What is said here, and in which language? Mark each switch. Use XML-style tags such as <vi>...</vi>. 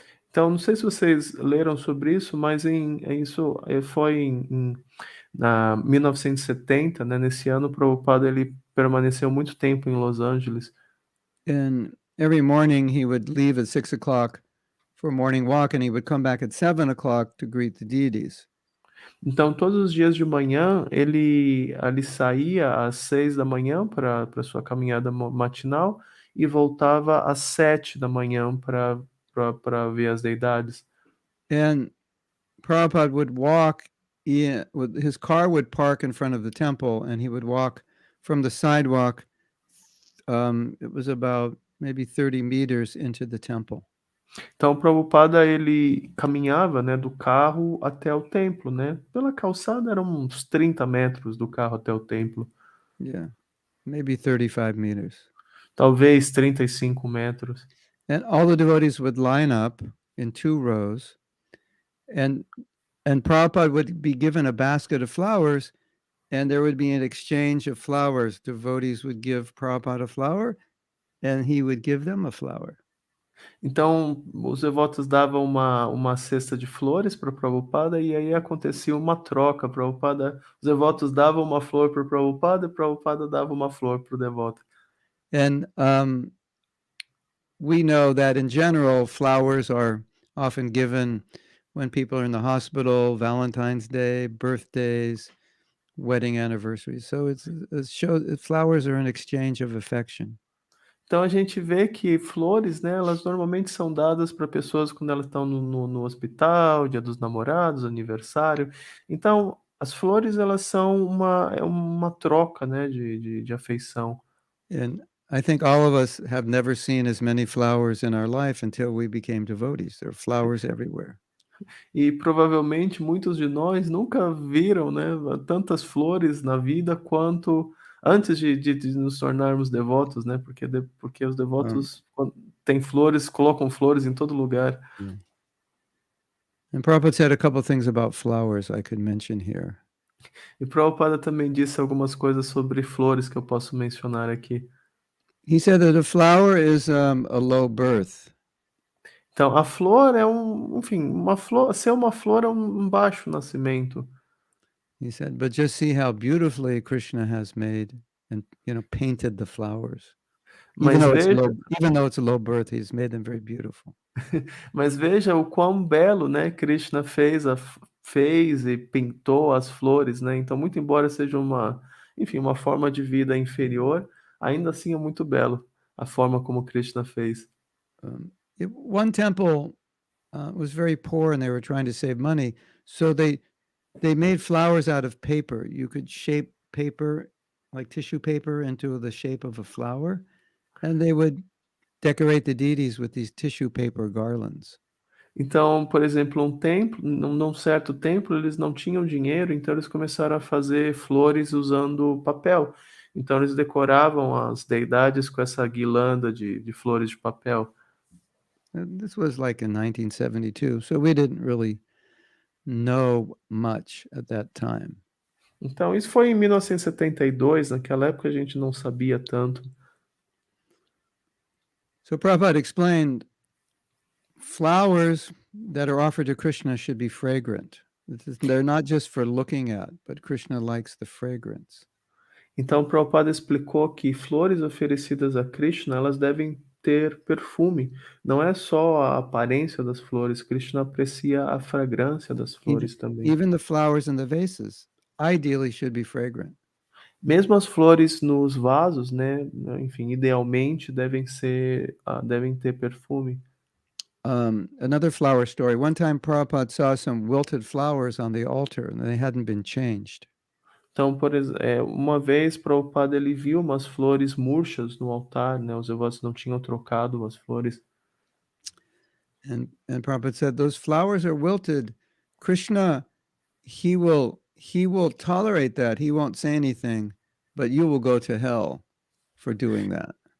<pt>Então, não sei se vocês leram sobre isso, mas isso foi em 1970, né? Nesse ano, Prabhupada ele permaneceu muito tempo em Los Angeles.</pt> <en>And every morning he would leave at 6 o'clock for a morning walk, and he would come back at 7 o'clock to greet the deities.</en> <pt>Então, todos os dias de manhã, ele saía às 6 da manhã para sua caminhada matinal e voltava às 7 da manhã para ver as deidades.</pt> <en>And Prabhupada would walk in, his car would park in front of the temple, and he would walk from the sidewalk. It was about maybe 30 meters into the temple.</en> <pt>Então, o Prabhupada, ele caminhava, né, do carro até o templo, né? Pela calçada eram uns 30 metros do carro até o templo.</pt> <en>Yeah, maybe 35 meters.</en> <pt>Talvez 35 metros.</pt> <en>And all the devotees would line up in 2 rows, and Prabhupada would be given a basket of flowers, and there would be an exchange of flowers. Devotees would give Prabhupada a flower, and he would give them a flower.</en> <pt>Então, os devotos davam uma cesta de flores para o Prabhupada e aí acontecia uma troca. Os devotos davam uma flor para o Prabhupada e o Prabhupada dava uma flor para o devoto.</pt> <en>And we know that in general, flowers are often given when people are in the hospital, Valentine's Day, birthdays, wedding anniversaries. So flowers are an exchange of affection.</en> <pt>Então a gente vê que flores, né, elas normalmente são dadas para pessoas quando elas estão no hospital, Dia dos Namorados, aniversário. Então, as flores elas são uma troca, né, de afeição.</pt> <en>And I think all of us have never seen as many flowers in our life until we became devotees. There are flowers everywhere.</en> <pt>E provavelmente muitos de nós nunca viram, né, tantas flores na vida quanto antes de nos tornarmos devotos, né? Porque os devotos têm flores, colocam flores em todo lugar.</pt> <en>And Prabhupada said a couple things about flowers I could mention here.</en> <pt>E Prabhupada também disse algumas coisas sobre flores que eu posso mencionar aqui.</pt> <en>He said that a flower is a low birth.</en> <pt>Então, a flor é enfim, uma flor, ser uma flor é um baixo nascimento.</pt> <en>He said, but just see how beautifully Krishna has made and painted the flowers. Even though it's a low birth, he's made them very beautiful.</en> <pt>Mas veja o quão belo, né, Krishna fez e pintou as flores, né? Então, muito embora seja uma forma de vida inferior, ainda assim é muito belo a forma como Krishna fez.</pt> <en>One temple was very poor and they were trying to save money, so they made flowers out of paper. You could shape paper, like tissue paper, into the shape of a flower, and they would decorate the deities with these tissue paper garlands.</en> <pt>Então, por exemplo, num certo templo, eles não tinham dinheiro, então eles começaram a fazer flores usando papel. Então eles decoravam as deidades com essa guirlanda de flores de papel.</pt> <en>This was like in 1972, so we didn't really know much at that time.</en> <pt>Então, isso foi em 1972, naquela época a gente não sabia tanto.</pt> <en>So Prabhupada explained flowers that are offered to Krishna should be fragrant. They're not just for looking at, but Krishna likes the fragrance.</en> <pt>Então, Prabhupada explicou que flores oferecidas a Krishna, elas devem ter perfume. Não é só a aparência das flores, Krishna aprecia a fragrância das flores também.</pt> <en>Even the flowers in the vases ideally should be fragrant.</en> <pt>Mesmo as flores nos vasos, né, enfim, idealmente devem ter perfume.</pt> <en>Another flower story. One time Prabhupada saw some wilted flowers on the altar and they hadn't been changed.</en> <pt>Então, uma vez Prabhupada ele viu umas flores murchas no altar, né, os devotos não tinham trocado as flores.</pt> <en>And Prabhupada said, those flowers are wilted. Krishna, he will tolerate that. He won't say anything, but you will go to hell for doing that.</en>